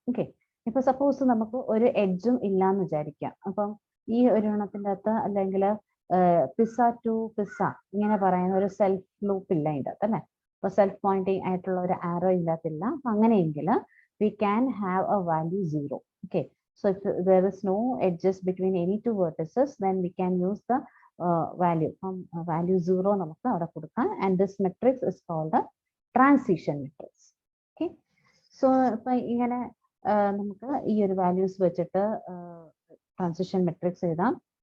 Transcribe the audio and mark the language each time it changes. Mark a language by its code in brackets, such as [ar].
[ml] Okay, ഇപ്പൊ suppose നമുക്ക് ഒരു എഡ്ജും ഇല്ലാന്ന് വിചാരിക്കാം. അപ്പം ഈ ഒരു എണ്ണത്തിന്റെ അകത്ത് അല്ലെങ്കിൽ പിസ്സ ടു പിസ്സ ഇങ്ങനെ പറയുന്ന ഒരു സെൽഫ് ലൂപ്പ് ഇല്ല ഇതിന്റെ അകത്ത് അല്ലെ. അപ്പൊ സെൽഫ് പോയിന്റിങ് ആയിട്ടുള്ള ഒരു ആരോ ഇല്ലാത്തില്ല. അപ്പൊ അങ്ങനെയെങ്കിൽ [en] we can have a value 0. Okay, so if there is no edges between any two vertices, then we can use the value value 0 [ml] നമുക്ക് അവിടെ കൊടുക്കാം. [en] And this matrix is called a transition matrix. [ml] Okay, so ഇപ്പൊ ഇങ്ങനെ നമുക്ക് ഈ ഒരു values വെച്ചിട്ട് transition matrix എഴുതാം.